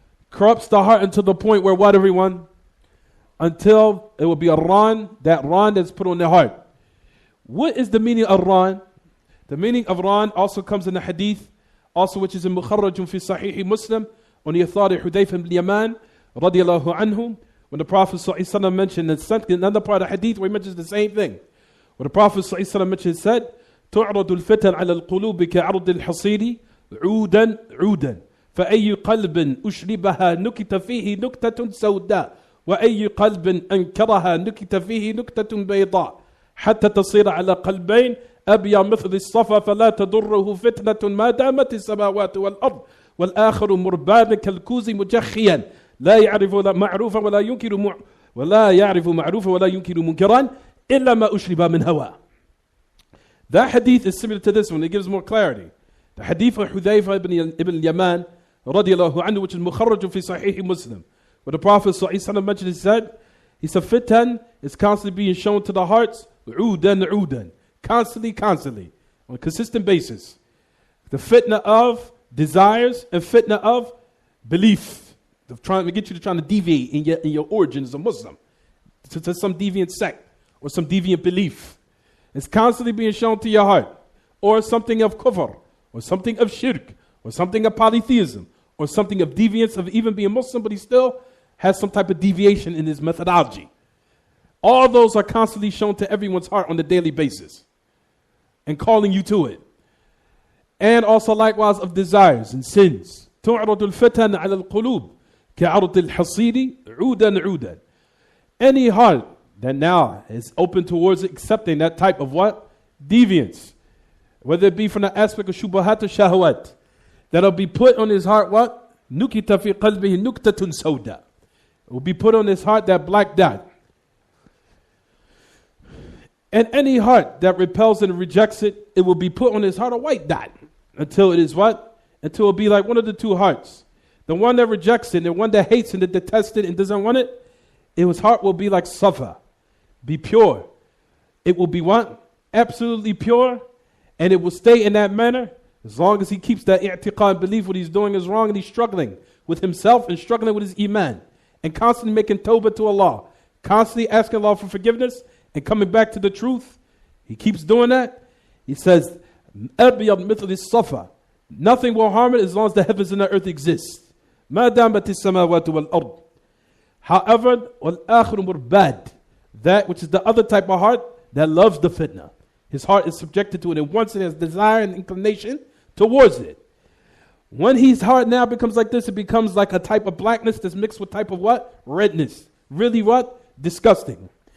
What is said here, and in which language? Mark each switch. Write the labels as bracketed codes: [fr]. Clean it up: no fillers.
[en] Corrupts the heart until the point where what, everyone? Until it will be a ran, that ran that's put on the heart. What is the meaning of ran? The meaning of ran also comes in the hadith, also which is in [ar] Mukharrajun fi Sahih Muslim, [en] on the authority of Hudayf ibn Yaman, radiyallahu anhu, when the Prophet ﷺ mentioned in another part of the hadith where he mentions the same thing. [ar] When the Prophet ﷺ mentioned, he said, تعرض الفتن على القلوب كعرض الحصير عودا عودا فأي قلب أشربها نكت فيه نكتة سوداء وأي قلب أنكرها نكت فيه نكتة بيضاء حتى تصير على قلبين أبيض مثل الصفا فلا تضره فتنة ما دامت السماوات والأرض والآخر مربان كالكوز مجخيا لا يعرف معروفا ولا يعرف معروفا ولا ينكر منكرا إلا ما أشرب من هوى. [en] That hadith is similar to this one. It gives more clarity. The hadith of Hudayfa ibn Yaman, radiyallahu anhu, which is mukharraj fi Sahih Muslim, where the Prophet ﷺ mentioned, he said, fitan is constantly being shown to the hearts, udan, constantly, on a consistent basis. The fitna of desires and fitna of belief. Trying to get you to trying to deviate in your origin as a Muslim to some deviant sect or some deviant belief. It's constantly being shown to your heart, or something of kufr, or something of shirk, or something of polytheism, or something of deviance of even being Muslim, but he still has some type of deviation in his methodology. All those are constantly shown to everyone's heart on a daily basis and calling you to it. And also likewise of desires and sins. [ar] تعرض الفتن على القلوب كعرض الحصير عودا عودا. [en] Any heart that now is open towards accepting that type of what? Deviance. Whether it be from the aspect of shubahat or shahwat. That'll be put on his heart what? [ar] Nukita fi qalbihi nuktatun sawda. [en] It will be put on his heart that black dot. And any heart that repels and rejects it, it will be put on his heart a white dot. Until it is what? Until it will be like one of the two hearts. The one that rejects it, and the one that hates it, and detests it, and doesn't want it, his heart will be like safa. Be pure. It will be what? Absolutely pure. And it will stay in that manner as long as he keeps that i'tiqad, belief what he's doing is wrong, and he's struggling with himself and struggling with his Iman. And constantly making tawbah to Allah. constantly asking Allah for forgiveness and coming back to the truth, he keeps doing that. He says, [ar] أَبْيَضْ مِثْلِ الصَّفَا. [en] Nothing will harm it as long as the heavens and the earth exist. [ar] مَا دَامَتِ السَّمَاوَاتُ وَالْأَرْضِ. [en] However, [ar] وَالْآخِرُ مُرْبَادٍ. [en] That which is the other type of heart that loves the fitna. His heart is subjected to it and wants it, has desire and inclination towards it. When his heart now becomes like this, it becomes like a type of blackness that's mixed with type of what? Redness. Really what? Disgusting.